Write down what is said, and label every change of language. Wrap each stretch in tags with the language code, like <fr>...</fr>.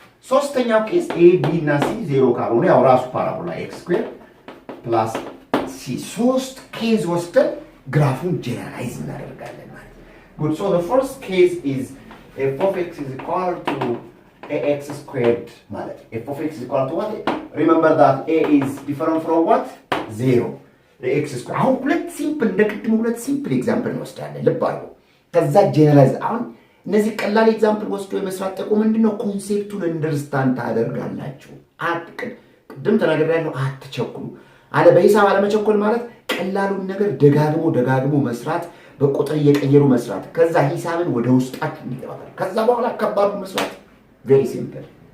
<am>ሶስተኛው ኬዝ a b እና c 0 ካልሆነ ያው ራሱ ፓራቦላ x² + c 3 ኬዝ ወስደን ግራፉን ጀነራላይዝ እናደርጋለን ማለት ነው። good so the first case is f of x = ax² ማለት f of x = what?</am> <en>remember that a is different from what?</en> <am>0 x²። አሁን ሁለት ሲምፕል ኤግዛምፕል እንወስዳለን። ልብ አድርጉ። ከዛ ጀነራላይዝ አሁን እነዚህ ቀላል ኤግዛምፕል ወስዶ የመስራት ጥቅሙ ምንድነው? ኮንሴፕቱን አንደርስታንድ ታደርጋላችሁ። ቅድም ተናግሬያለሁ፣ አትቸኩሉ። በሂሳብ አለመቸኮል ማለት ቀላሉን ነገር ደጋግሞ መስራት፣ በቁጥር እየቀየሩ መስራት፣ ከዛ ሂሳብን ወደ ውስጣችሁ እንዲገባል። ከዛ በኋላ ከባዱ መስራት very simple።</am>